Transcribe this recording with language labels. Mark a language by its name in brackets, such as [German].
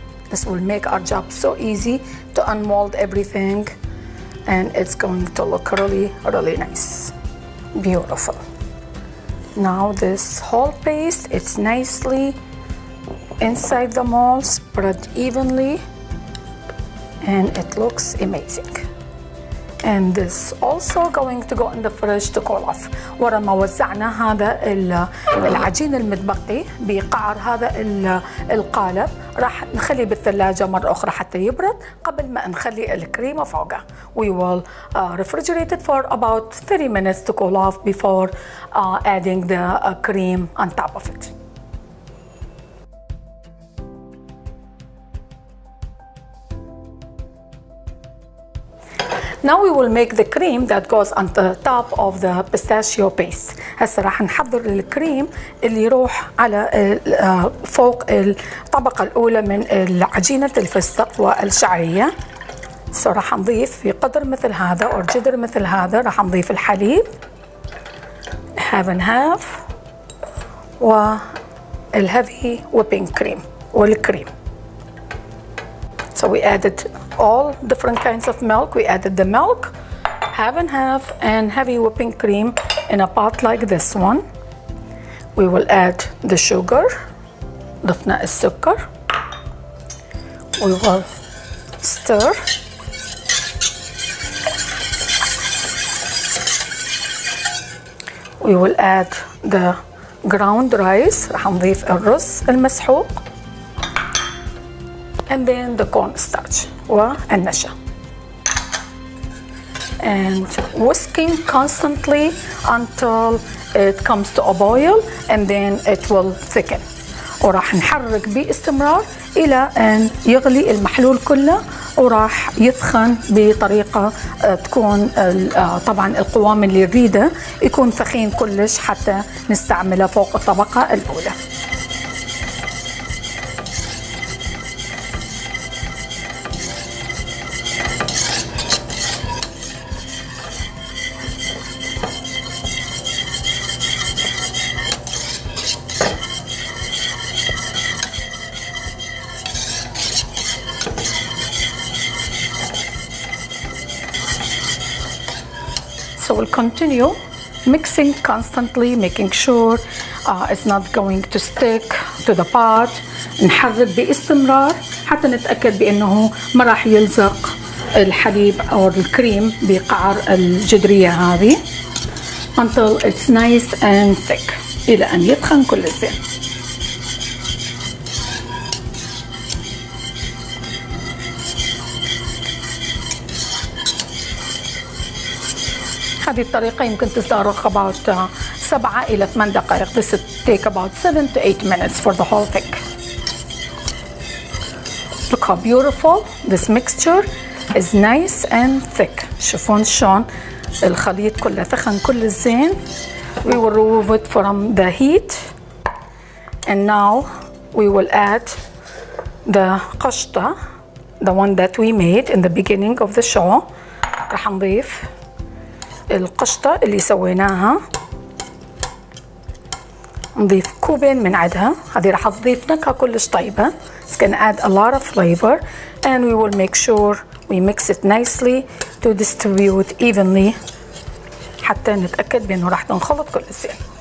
[English] This will make our job so easy to unmold everything and it's going to look really, really nice. Beautiful. Now this whole paste, it's nicely inside the mold, spread evenly, and it looks amazing. And this also going to go in the fridge to cool off. [Arabic] ورا ما وزعنا هذا العجين المتبقي بقعر هذا القالب راح نخليه بالثلاجة مرة أخرى حتى يبرد قبل ما نخلي الكريمة فوقه. [English] We will refrigerate it for about 30 minutes to cool off before adding the cream on top of it. Now we will make the cream that goes on the top of the pistachio paste. [Arabic] هسه راح نحضر الكريم اللي يروح على فوق الطبقة الأولى من عجينة الفستق والشعرية. راح نضيف في قدر مثل هذا أو جدر مثل هذا، راح نضيف الحليب [English] half and half [Arabic] وال [English] heavy whipping cream [Arabic] والكريم. [English] So we added all different kinds of milk. We added the milk, half and half, and heavy whipping cream in a pot like this one. We will add the sugar. [Arabic] ضفنا السكر. [English] We will stir. We will add the ground rice. [Arabic] راح نضيف الرز المسحوق. [English] And then the cornstarch والنشا. And whisking constantly until it comes to a boil, and then it will thicken. [Arabic] وراح نحرك باستمرار إلى أن يغلي المحلول كله، وراح يثخن بطريقة تكون طبعا القوام اللي نريده يكون ثخين كلش حتى نستعمله فوق الطبقة الأولى. [English] So we'll continue mixing constantly, making sure it's not going to stick to the pot. [Arabic] نحرك باستمرار حتى نتأكد بأنه ما راح يلزق الحليب أو الكريم بقعر الجدرية هذه [English] until it's nice and thick [Arabic] إلى أن يتخن كل زين. هذه الطريقة يمكن تستغرق about 7 إلى 8 دقائق. [English] This will take about 7 to 8 minutes for the whole thing. Look how beautiful this mixture is, nice and thick. [Arabic] شوفون شلون الخليط كله ثخن كل الزين. [English] We will remove it from the heat, and now we will add the قشطة, the one that we made in the beginning of the show. [Arabic] راح نضيف القشطة اللي سويناها، نضيف كوبين من عدها. هذه راح تضيف نكهة كلش طيبة. [English] It's gonna add a lot of flavor, and we will make sure we mix it nicely to distribute evenly [Arabic] حتى نتأكد بأنه راح تنخلط كل زين.